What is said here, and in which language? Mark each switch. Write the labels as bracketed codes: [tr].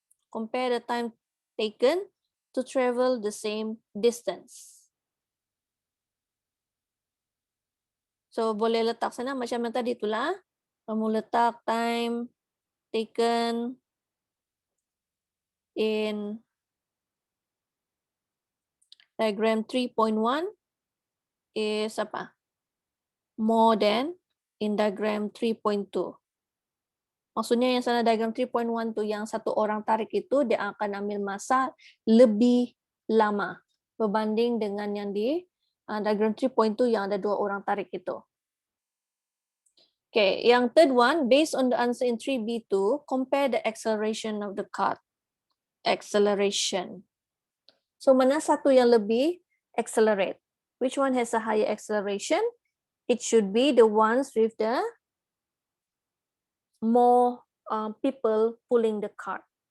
[en] Compare the time taken to travel the same distance. [ms] So boleh letak sana macam yang tadi itulah. Kamu letak [en] time taken in diagram 3.1 is apa? More than in diagram 3.2. [ms] Maksudnya yang sana diagram 3.1 tu yang satu orang tarik itu dia akan ambil masa lebih lama berbanding dengan yang di diagram 3.2 yang ada 2 orang tarik itu. [en] Okay, yang third one, based on the answer in 3B2, compare the acceleration of the cart. Acceleration. [ms] So mana satu yang lebih accelerate? [en] Which one has a higher acceleration? It should be the ones with the more people pulling the cart.